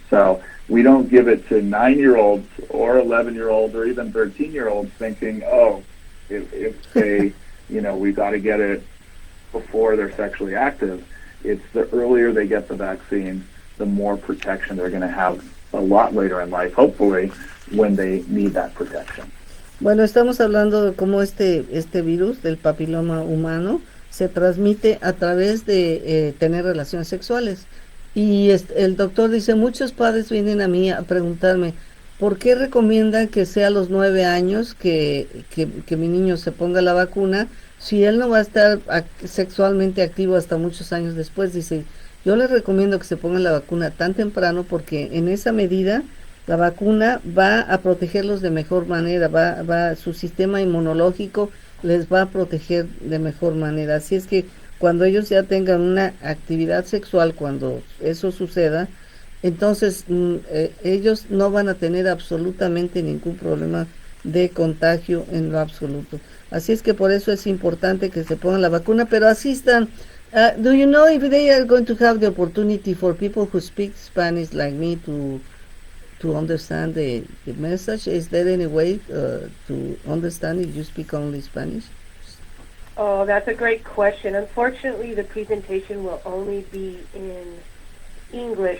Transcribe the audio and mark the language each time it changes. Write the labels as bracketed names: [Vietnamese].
[English] So we don't give it to 9-year-olds or 11-year-olds or even 13-year-olds thinking, oh, if they, we got to get it before they're sexually active. It's the earlier they get the vaccine, the more protection they're going to have a lot later in life, hopefully, when they need that protection. [Spanish] Bueno, estamos hablando de cómo este virus del papiloma humano se transmite a través de tener relaciones sexuales. Y el doctor dice, muchos padres vienen a mí a preguntarme, ¿por qué recomiendan que sea a los 9 años que mi niño se ponga la vacuna si él no va a estar sexualmente activo hasta muchos años después? Dice, yo les recomiendo que se pongan la vacuna tan temprano porque en esa medida la vacuna va a protegerlos de mejor manera, su sistema inmunológico les va a proteger de mejor manera. Así es que cuando ellos ya tengan una actividad sexual, cuando eso suceda, entonces ellos no van a tener absolutamente ningún problema de contagio en lo absoluto. Así es que por eso es importante que se pongan la vacuna, pero asistan. [English] Do you know if they are going to have the opportunity for people who speak Spanish like me to understand the message? Is there any way to understand if you speak only Spanish? Oh, that's a great question. Unfortunately, the presentation will only be in English.